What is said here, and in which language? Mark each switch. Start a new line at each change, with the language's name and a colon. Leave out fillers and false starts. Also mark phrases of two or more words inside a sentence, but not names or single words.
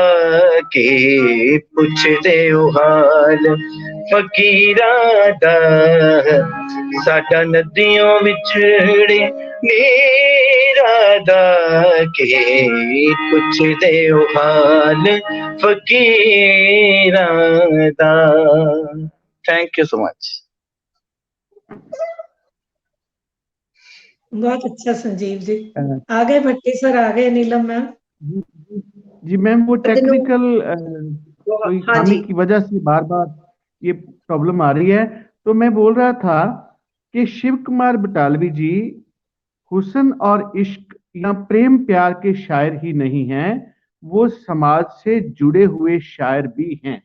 Punjabi: ਕੇ ਪੁੱਛਦੇ ਹੋ ਹਾਲ ਫ਼ਕੀਰਾਂ ਦਾ, ਸਾਡਾ ਨਦੀਓਂ ਵਿੱਛੜੇ ਨੀਰਾਂ ਦਾ। ਕੇ ਪੁੱਛਦੇ ਹੋ ਹਾਲ ਫ਼ਕੀਰਾਂ ਦਾ।
English: Thank you so much.
Hindi: बहुत अच्छा संजीव जी। अ, आ गए भट्टी सर, आ गए नीलम मैम। जी मैम, वो अतनु, टेक्निकल कोई हाँ खामी जी। की वजह से बार बार ये प्रॉब्लम आ रही है। तो मैं बोल रहा था कि शिव कुमार बटालवी जी हुस्न और इश्क या प्रेम प्यार के शायर ही नहीं हैं, वो समाज से जुड़े हुए शायर भी हैं।